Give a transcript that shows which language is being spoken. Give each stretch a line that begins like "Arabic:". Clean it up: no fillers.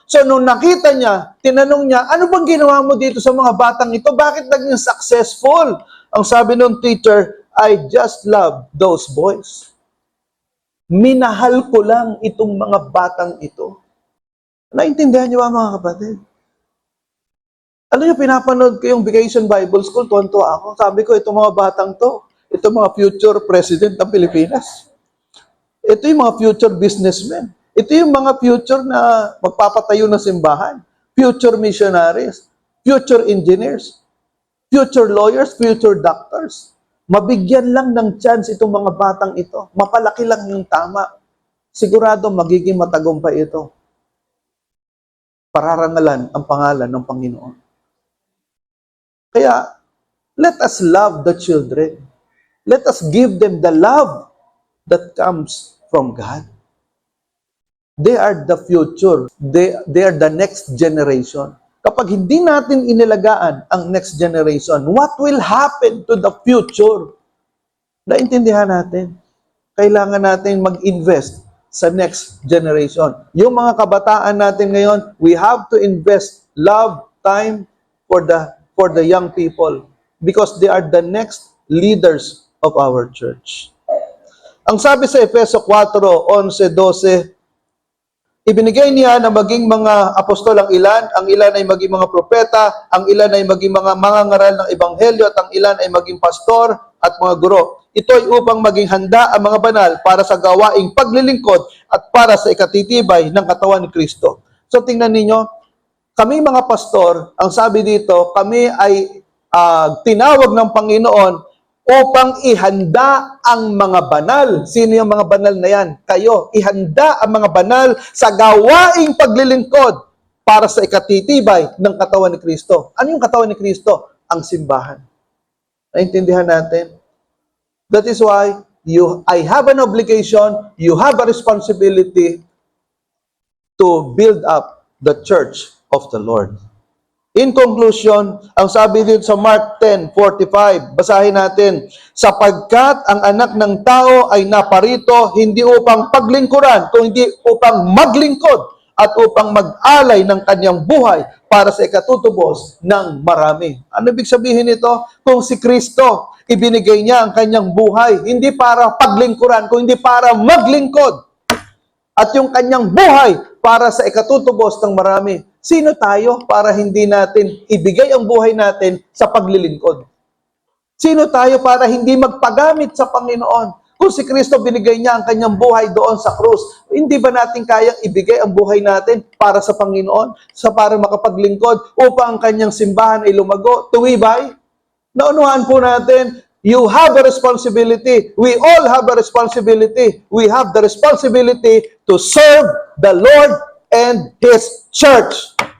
Filipino: So, nung nakita niya, tinanong niya, ano bang ginawa mo dito sa mga batang ito? Bakit naging successful? Ang sabi ng teacher,
English: I just love those boys.
Filipino: Minahal ko lang itong mga batang ito. Naintindihan niyo ba mga kapatid? Alam niyo, pinapanood ko yung Vacation Bible School, tuwan-tuwa ako. Sabi ko, itong mga batang to, itong mga future president ng Pilipinas. Ito yung mga future businessmen. Ito yung mga future na magpapatayo ng simbahan.
English: Future missionaries. Future engineers. Future lawyers. Future doctors.
Filipino: Mabigyan lang ng chance itong mga batang ito. Mapalaki lang yung tama. Sigurado magiging matagumpay ito. Pararangalan ang pangalan ng Panginoon. Kaya,
English: let us love the children. Let us give them the love that comes from God. They are the future. They are the next generation.
Filipino: Kapag hindi natin inilagaan ang
English: next generation, what will happen to the future?
Filipino: Naintindihan natin. Kailangan natin mag-invest sa next generation. Yung mga kabataan natin ngayon,
English: we have to invest love, time for the young people because they are the next leaders of our church.
Filipino: Ang sabi sa Efeso 4:11, 12, ibinigay niya na maging mga apostol ang ilan ay maging mga propeta, ang ilan ay maging mga mangangaral ng ebanghelyo, at ang ilan ay maging pastor at mga guro. Ito ay upang maging handa ang mga banal para sa gawaing paglilingkod at para sa ikatitibay ng katawan ni Kristo. So tingnan ninyo, kami mga pastor, ang sabi dito, kami ay tinawag ng Panginoon upang ihanda ang mga banal. Sino yung mga banal na yan? Kayo. Ihanda ang mga banal sa gawaing paglilingkod para sa ikatitibay ng katawan ni Kristo. Ano yung katawan ni Kristo? Ang simbahan. Naintindihan natin?
English: That is why I have an obligation, you have a responsibility to build up the church of the Lord. In conclusion,
Filipino: ang sabi dito sa Mark 10:45, basahin natin, sapagkat ang anak ng tao ay naparito hindi upang paglingkuran, kundi upang maglingkod at upang mag-alay ng kanyang buhay para sa ikatutubos ng marami. Ano ibig sabihin nito? Kung si Kristo, ibinigay niya ang kanyang buhay, hindi para paglingkuran, kundi para maglingkod. At yung kanyang buhay para sa ikatutubos ng marami. Sino tayo para hindi natin ibigay ang buhay natin sa paglilingkod? Sino tayo para hindi magpagamit sa Panginoon? Kung si Kristo binigay niya ang kanyang buhay doon sa krus, hindi ba natin kayang ibigay ang buhay natin para sa Panginoon? Para makapaglingkod upang ang kanyang simbahan ay lumago, tuwibay? Naunuhan po natin,
English: you have a responsibility. We all have a responsibility. We have the responsibility to serve the Lord and His church.